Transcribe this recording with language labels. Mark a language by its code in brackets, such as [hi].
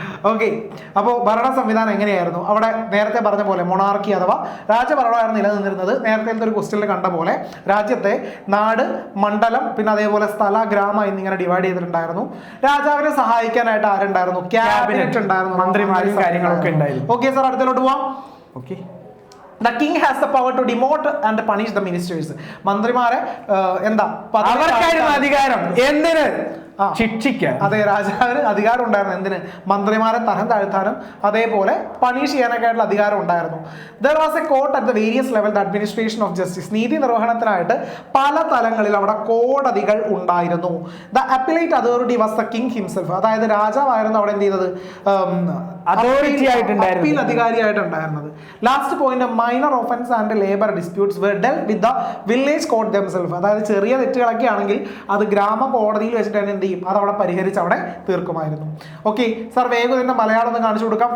[ml] Okay, അപ്പോൾ ഭരണ സംവിധാനം എങ്ങനെയായിരുന്നു? അവിടെ നേരത്തെ പറഞ്ഞ പോലെ മൊണാർക്കി അഥവാ രാജഭരണമായിരുന്നു നിലനിന്നിരുന്നത്. നേരത്തെ ഒരു ക്വസ്റ്റ്യനിൽ കണ്ട പോലെ രാജ്യത്തെ നാട്, മണ്ഡലം, പിന്നെ അതേപോലെ സ്ഥല, ഗ്രാമ എന്നിങ്ങനെ ഡിവൈഡ് ചെയ്തിട്ടുണ്ടായിരുന്നു. രാജാവിനെ സഹായിക്കാനായിട്ട് ആരുണ്ടായിരുന്നു? ക്യാബിനറ്റ് ഉണ്ടായിരുന്നു, മന്ത്രിമാരും കാര്യങ്ങളൊക്കെ ഉണ്ടായിരുന്നു. ഓക്കെ സാർ, അടുത്തോട്ട് പോവാം. Okay. [en] The king has the power to demote and punish the ministers. [ml] മന്ത്രിമാരെ എന്താ അവർക്കായിരുന്നു അധികാരം. എന്തിന്? ശിക്ഷിക്കാൻ. അതെ, രാജാവിന് അധികാരം ഉണ്ടായിരുന്നു. എന്തിന്? മന്ത്രിമാരെ തരം താഴ്ത്താനും അതേപോലെ പണിഷ് ചെയ്യാനൊക്കെ ആയിട്ടുള്ള അധികാരം ഉണ്ടായിരുന്നു. [en] There was a court at the various level, the administration of justice. [ml] നീതി നിർവഹണത്തിനായിട്ട് പല തലങ്ങളിൽ അവിടെ കോടതികൾ ഉണ്ടായിരുന്നു. [en] The appellate authority was the king himself. [ml] അതായത് രാജാവായിരുന്നു അവിടെ എന്ത് ചെയ്തത്? അതോറിറ്റി ആയിട്ടുണ്ടായിരുന്നു, appeal അധികാരിയായിട്ടുണ്ടായിരുന്നത്. [en] Last point, minor offence and labour disputes were dealt with the village court themselves. [ml] അതായത് ചെറിയ തെറ്റുകളൊക്കെ ആണെങ്കിൽ അത് ഗ്രാമ കോടതിയിൽ വെച്ചിട്ട് തന്നെ എന്ത് ചെയ്യും? അത് അവിടെ പരിഹരിച്ച് അവിടെ തീർക്കുമായിരുന്നു. ഓക്കെ സാർ, വേഗം തന്നെ മലയാളം ഒന്ന് കാണിച്ചു കൊടുക്കാം.